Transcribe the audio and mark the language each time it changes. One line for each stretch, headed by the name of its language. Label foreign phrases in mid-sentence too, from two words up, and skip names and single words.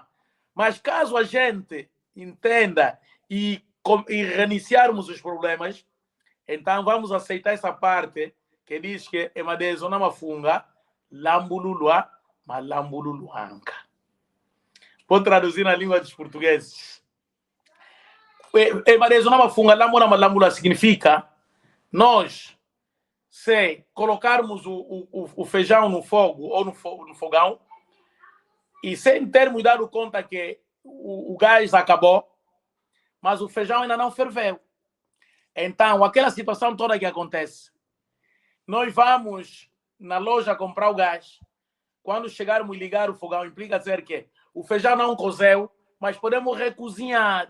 Portuguese: Mas caso a gente entenda e reiniciarmos os problemas, então vamos aceitar essa parte que diz que é uma zona
Kimbundu: mafunga, lambululua,
Portuguese: mas lambululuanca. Vou traduzir na língua dos portugueses.
Kimbundu: Emadezo na mafunga, lambula
Portuguese: significa nós, se colocarmos o feijão no fogo ou no fogão e sem termos dado conta que o gás acabou, mas o feijão ainda não ferveu. Então, aquela situação toda que acontece, nós vamos na loja comprar o gás, quando chegarmos e ligar o fogão, implica dizer que o feijão não cozeu, mas podemos recozinhar.